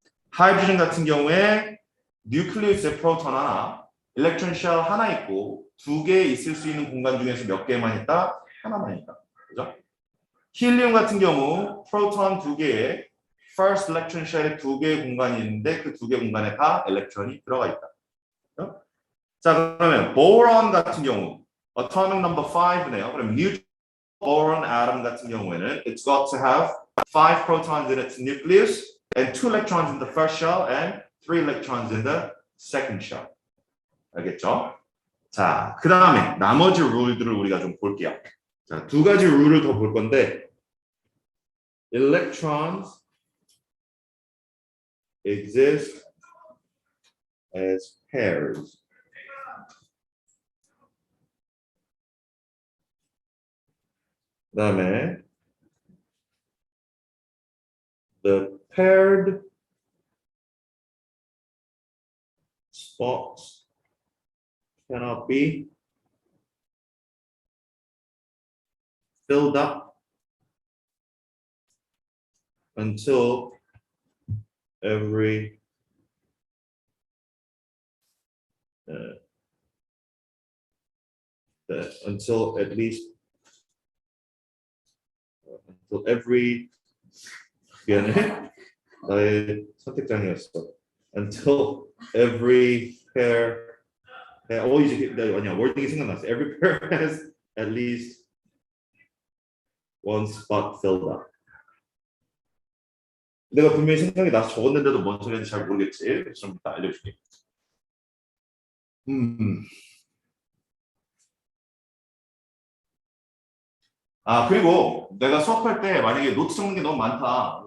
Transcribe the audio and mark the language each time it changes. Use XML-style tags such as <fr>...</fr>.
<ko>하이드로젠 같은 경우에 뉴클리우스에 프로톤 하나, 일렉트론 쉘 하나 있고 2개 있을 수 있는 공간 중에서 몇 개만 있다? 하나만 있다. 그죠? 힐리움 같은 경우 프로톤 2개에 first electron shell에 2개의 공간이 있는데 그 2개 공간에 다 일렉트론이 들어가 있다. 그죠? 자, 그러면 보론 같은 경우 atomic number 5네요. 그럼</ko> <en>neutral boron atom</en> <ko>같은 경우에는</ko> <en>it's got to have 5 protons in its nucleus and 2 electrons in the first shell and 3 electrons in the second shell.</en> <ko>알겠죠? 자, 그 다음에 나머지 룰들을 우리가 좀 볼게요. 자, 2가지 룰을 더 볼 건데</ko> <en>electrons exist as pairs.</en> <ko>그 다음에</ko> <en>the paired spots cannot be filled up until every until at least until every</en> <ko>미안해 나의 선택장이었어.</ko> <en>Until every pair</en> <ko>이제 아니야 월딩이 생각났어.</ko> <en>Every pair has at least one spot filled up.</en> <ko>내가 분명히 생각이 나서 적었는데도 뭔 소리인지 잘 모르겠지. 좀 이따 알려줄게. 아, 그리고 내가 수업할 때 만약에 노트 적는 게 너무 많다.</ko>